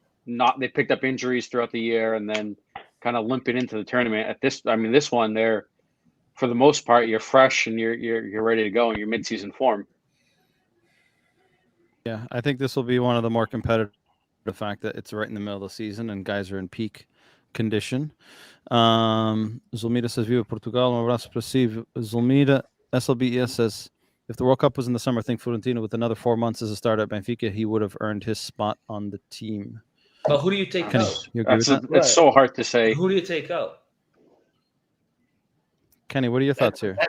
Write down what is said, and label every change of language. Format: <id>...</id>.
<en>They picked up injuries throughout the year and then kind of limping into the tournament. This one, they're for the most part, you're fresh and you're ready to go in your mid-season form. Yeah, I think this will be one of the more competitive. The fact that it's right in the middle of the season and guys are in peak condition.</en> <pt>Zulmida</pt> <en>says,</en> <pt>Viva Portugal, um abraço para si.</pt> <en>Zulmida, SLBES says, if the World Cup was in the summer, I think Florentino with another 4 months as a starter at Benfica, he would have earned his spot on the team. But who do you take out? You agree with that? It's so hard to say. Who do you take out? Kenny, what are your thoughts here?</en>